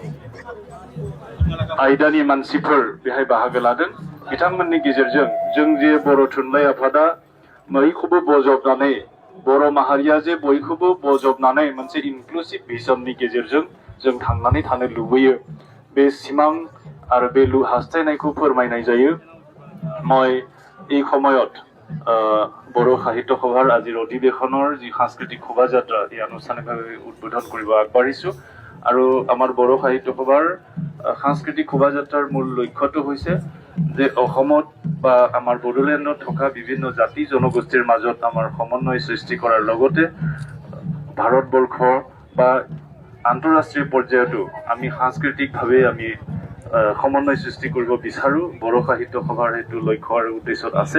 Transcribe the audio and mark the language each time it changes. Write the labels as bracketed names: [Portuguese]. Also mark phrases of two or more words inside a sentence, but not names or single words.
[Bodo] आयदानि मानसिफोर बेहाय बाहागो लादों बिथांमोननि गेजेरजों जों जे बर' थुनलाइ आफादा बयखौबो बजबनानै बर' माहारिया जे बयखौबो बजबनानै मोनसे [English] inclusive visionनि [Bodo] गेजेरजों जों थांनानै थानो लुबैयो बे सिमां आरो बे हास्थायनायखौ फोरमायनाय जायो। [Assamese] মই এই সময়ত বড়ো সাহিত্য সভাৰ আজিৰ অধিৱেশনৰ যি সাংস্কৃতিক শোভাযাত্ৰা এই আনুষ্ঠানিকভাৱে উদ্বোধন কৰিব আগবাঢ়িছোঁ আৰু আমাৰ বড়ো সাহিত্য সভাৰ সাংস্কৃতিক শোভাযাত্ৰাৰ মূল লক্ষ্যটো হৈছে যে অসমত বা আমাৰ বড়োলেণ্ডত থকা বিভিন্ন জাতি জনগোষ্ঠীৰ মাজত আমাৰ সমন্বয় সৃষ্টি কৰাৰ লগতে ভাৰতবৰ্ষ বা আন্তঃৰাষ্ট্ৰীয় পৰ্যায়তো আমি সাংস্কৃতিকভাৱে আমি সমন্বয় সৃষ্টি কৰিব বিচাৰোঁ বড়ো সাহিত্য সভাৰ সেইটো লক্ষ্য আৰু উদ্দেশ্যত আছে।